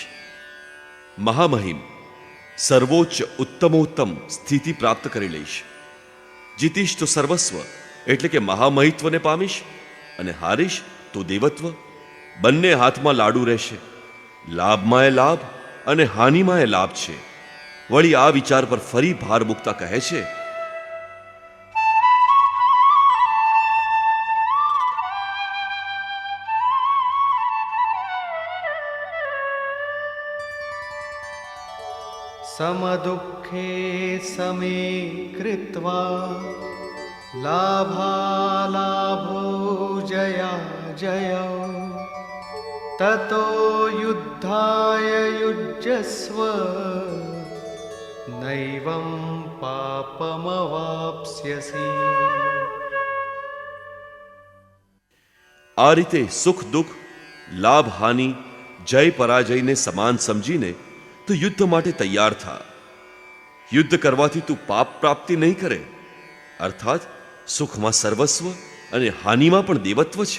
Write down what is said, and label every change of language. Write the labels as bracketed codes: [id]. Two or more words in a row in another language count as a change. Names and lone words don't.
[gu] મહામહિમ સર્વોચ્ચ ઉત્તમોત્તમ સ્થિતિ પ્રાપ્ત કરી લઈશ. જીતીશ તો સર્વસ્વ એટલે કે મહામહિત્વને પામીશ, અને હારીશ તો દેવત્વ. બંને હાથમાં લાડુ રહેશે. લાભમાં એ લાભ અને હાનિમાં એ લાભ છે. વળી આ વિચાર પર ફરી ભાર મૂકતા કહે છે, [sa] समदुःखे समे कृत्वा लाभालाभो जया जयो ततो युद्धाय युज्यस्व नैवं पापमवाप्स्यसि. [gu] આ રીતે સુખ દુઃખ, લાભ હાનિ, જય પરાજયને સમાન સમજીને તું યુદ્ધ માટે તૈયાર થા. યુદ્ધ કરવાથી તું પાપ પ્રાપ્તિ નહીં કરે, અર્થાત સુખમાં સર્વસ્વ અને હાનિમાં પણ દેવત્વ છે.